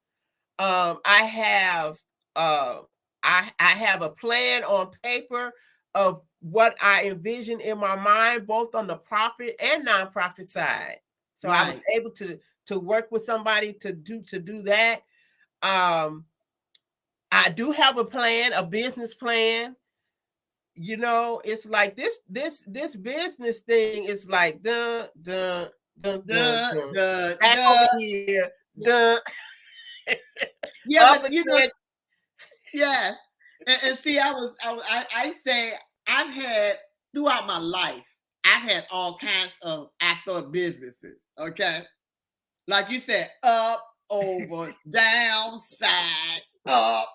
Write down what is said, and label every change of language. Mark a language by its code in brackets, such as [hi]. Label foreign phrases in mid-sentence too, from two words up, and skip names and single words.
[en] I have uh, I have a plan on paper of what I envision in my mind, both on the profit and nonprofit side. So I was Right. able to work with somebody to do that. Um, I do have a plan, a business plan. It's like this business thing is like dun dun dun dun Duh, dun. duh, Back over duh. here, dun Yeah, up but again. yes. And see, I say I've had throughout my life, I've had all kinds of actor businesses. Okay. Like you said, up, over, down, side, up.